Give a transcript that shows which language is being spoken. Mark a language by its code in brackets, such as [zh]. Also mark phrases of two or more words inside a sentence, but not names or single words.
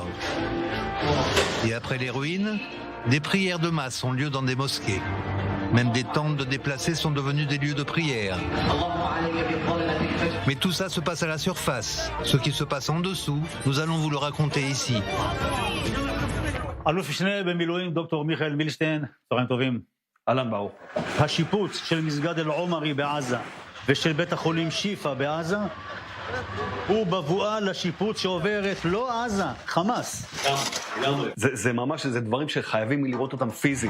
[fr] Et après les ruines, des prières de masse ont lieu dans des mosquées. Même des tentes de déplacés sont devenues des lieux de prière. Mais tout ça se passe à la surface. Ce qui se passe en dessous, nous allons vous le raconter ici. [he] אלוף משנה במילואים דוקטור מיכאל מילשטיין, צהריים טובים, אהלן ברוך. השיפוץ של מסגד אל-עומרי בעזה ושל בית החולים שיפה בעזה הוא בבואה לשיפוץ שעוברת לא עזה, חמאס. זה ממש, זה דברים שחייבים לראות אותם פיזית.